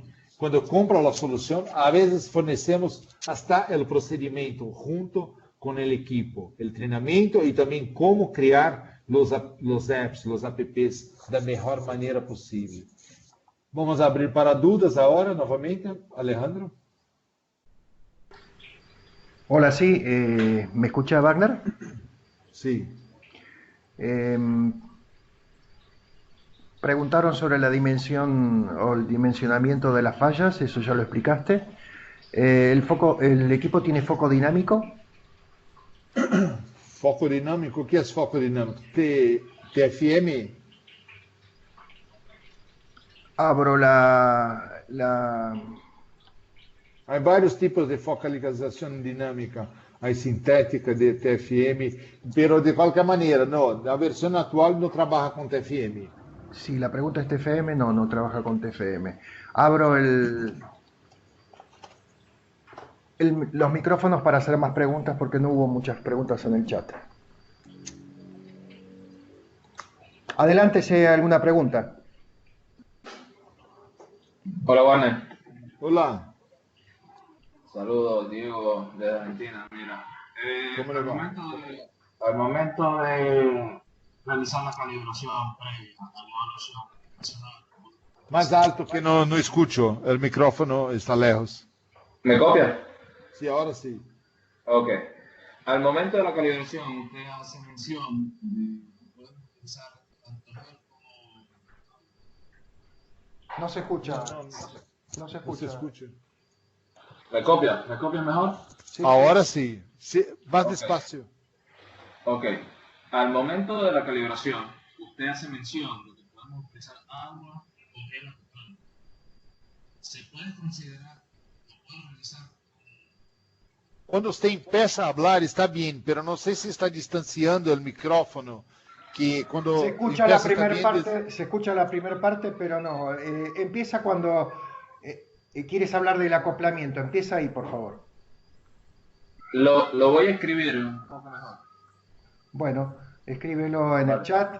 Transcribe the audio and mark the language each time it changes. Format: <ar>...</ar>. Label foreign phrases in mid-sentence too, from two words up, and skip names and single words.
<pt>Quando compra a solução, a vezes fornecemos até o procedimento junto com o equipo, o treinamento e também como criar os apps, os apps da melhor maneira possível. Vamos abrir para dúvidas agora, novamente, Alejandro.</pt> <es>Hola, sí, ¿me escucha Wagner? Sí. Preguntaron sobre la dimensión o el dimensionamiento de las fallas, eso ya lo explicaste. ¿El equipo tiene foco dinámico?</es> <pt>Foco dinâmico, o que é foco dinâmico? TFM?</pt> <es>Abro la...</es> <pt>Há vários tipos de focalização dinâmica, a sintética de TFM, pero de qualquer maneira, não, a versão atual não trabalha com TFM.</pt> <es>Si la pregunta es TFM, no trabaja con TFM. Abro los micrófonos para hacer más preguntas porque no hubo muchas preguntas en el chat. Adelante si hay alguna pregunta. Hola, Warner.</es> <pt>Olá.</pt> <es>Saludos, Diego, de Argentina. Mira, ¿Cómo le va? al momento de realizar la calibración previa a la evaluación nacional.</es> <pt>Mais alto que não escucho, o micrófono está lejos.</pt> <es>¿Me copia? Sí, ahora sí. Ok. Al momento de la calibración, usted hace mención de poder utilizar tanto el como... No se escucha. No se escucha. ¿Me copia? ¿Me copia mejor? Sí, Ahora sí. Sí, más Ok. despacio. Ok. Al momento de la calibración, usted hace mención de que podemos utilizar agua o gel natural. ¿Se puede considerar o puede realizar?</es> <pt>Quando você empieza a falar, está bem, pero não sei se está distanciando o micrófono. Que quando</pt> <es>se escucha la empieza primera también parte, se escucha la primera parte, pero no. Empieza cuando quieres hablar del acoplamiento. Empieza ahí, por favor. Lo voy a escribir un poco mejor. Bueno, escríbelo en el chat.</es>